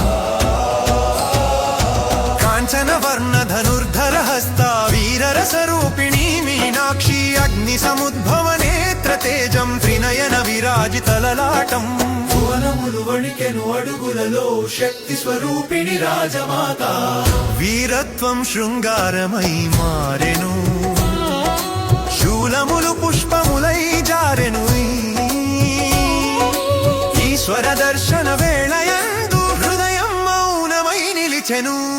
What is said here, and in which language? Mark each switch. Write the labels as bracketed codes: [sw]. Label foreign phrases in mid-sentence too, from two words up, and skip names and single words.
[sa] कांचन वर्ण धनुर्धर हस्ता वीररसरूपिणी मीनाक्षी अग्निसमुद्भव नेत्र तेजं त्रिनयन विराजित ललाटं [te] భువనములు వణికెను అడుగులలో శక్తి స్వరూపిణి రాజమాత వీరత్వం శృంగారమై మారెను శూలములు పుష్పములై జారెను ఈశ్వర దర్శన వేళయందు హృదయం మౌనమై నిలిచెను